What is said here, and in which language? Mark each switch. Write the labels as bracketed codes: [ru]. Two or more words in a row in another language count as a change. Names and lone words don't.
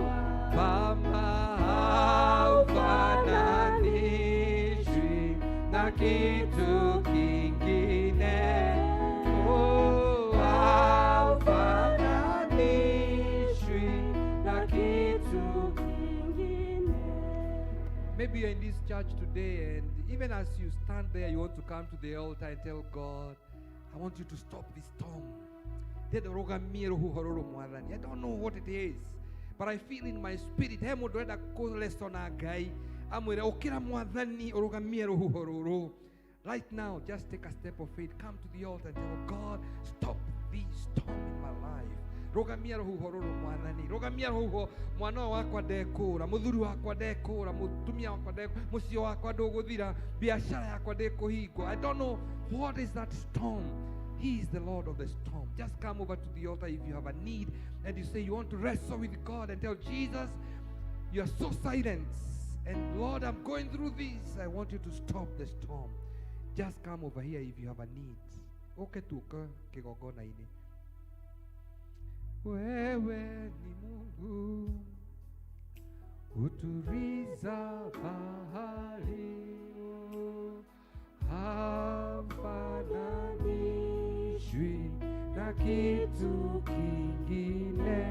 [sw] Baba, haufananishwi na kitu kingine. Oh, haufananishwi na kitu kingine. [en] Maybe you're in this church today, and even as you stand there, you want to come to the altar and tell God, I want you to stop this storm. I don't know what it is, but I feel in my spirit, right now, just take a step of faith. Come to the altar and tell God, stop this storm in my life. [ki] Rogamia ruhuho ruru Mwathani. Rogamia ruhuho mwana wakwa ndekura, muthuri wakwa ndekura, mutumia wakwa ndekura, mucio wakwa nduguthira, biashara yakwa ndikuhingwo. [en] I don't know what is that storm. He is the Lord of the storm. Just come over to the altar if you have a need and you say you want to wrestle with God and tell Jesus, you are so silent, and Lord, I'm going through this. I want you to stop the storm. Just come over here if you have a need. [ki] Okay, tuka kigongona-ini. [sw] Wewe ni Mungu uturiza bahari. Hafananishwi na kitu kingine.